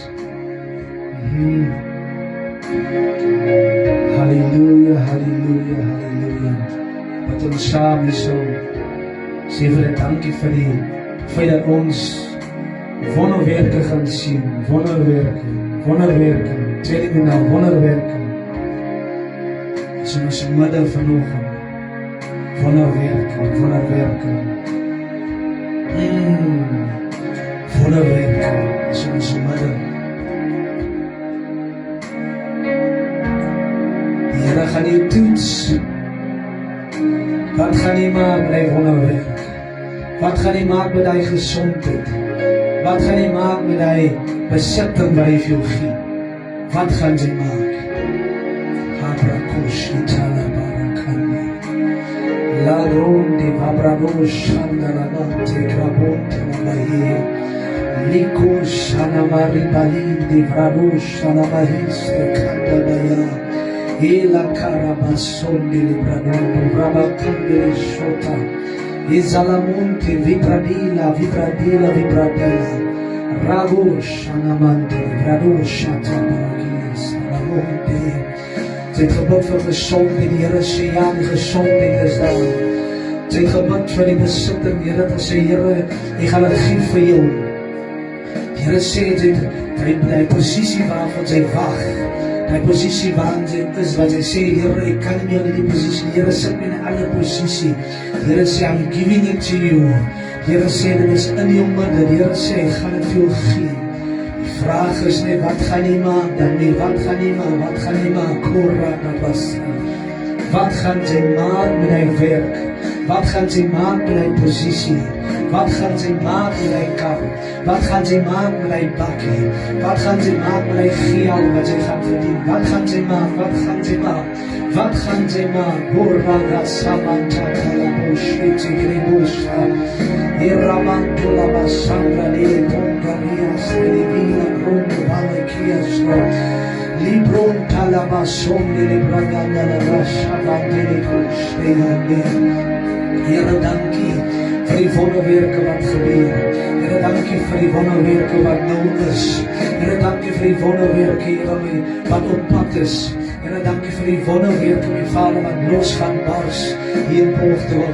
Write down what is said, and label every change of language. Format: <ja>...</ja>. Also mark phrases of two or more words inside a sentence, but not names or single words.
<af>Halleluja, halleluja, halleluja. Bid ons saam hierso. Sê vir dat dankie vir die feit dat ons wonderwerke gaan sien. Wonderwerke, wonderwerke.</af> <en>Telling you now,</en> <af>wonderwerke. Is in ons midde vanoggend. Wonderwerke, wonderwerke. Wonderwerke is in ons midde. Die Here gaan jou toets. Wat gaan jy maak met die wonderwerk? Wat gaan jy maak met die gesondheid? Wat gaan jy maak met die besitting wat hy vir jou gee? Wat gaan jy maak? Habrakosh itala barakani. La ronde vabradosh andaravante grabonte namahi. Likos anamari balindi vradosh anamahiste kandabaya. Ela carabasonde libradondo vrabakande shota. Izalamonte vibradila, vibradila, vibradila. Ragosh anamante vradosh atabarakias. Ramonte. Sy het gebid vir gesondheid, die Here sê ja, die gesondheid is daar. Sy het gebid vir die besitting, die Here het gesê, Here, ek gaan dit gee vir jou. Die Here sê, die posisie waarvan sy wag, die posisie waarin sy is, wat sy sê, Here, ek kan nie meer in die posisie, die Here sit my in 'n ander posisie. Die Here sê,</af> <en>I'm giving it to you.</en> <af>Die Here sê, dit is in jou midde, die Here sê, ek gaan dit vir jou gee. Vraag is nie, wat gaan jy maak dan nie, wat gaan jy maak, wat gaan jy maak, wat gaan jy maak met die werk, wat gaan jy maak met die posisie, wat gaan jy maak met die kar, wat gaan jy maak met die bakkie, wat gaan jy maak met die geld wat jy gaan verdien, wat gaan jy maak, wat gaan jy maak, wat gaan jy maak, Borraga Samanta Kalabush, Itigrebusha, Iramantula Basandra, Bonganias, Livina, Rondo, Valakias, Libron Talabason, Libraganda, Rasha, Vandelikus, Here, dankie vir die wonderwerke wat gebeur. Here, dankie vir die wonderwerke wat nou is. Here, dankie vir die wonderwerke, Here, wat op pad is. Here, dankie vir vir die wonderwerke, my Vader, wat los gaan bars hier in Portugal.</af>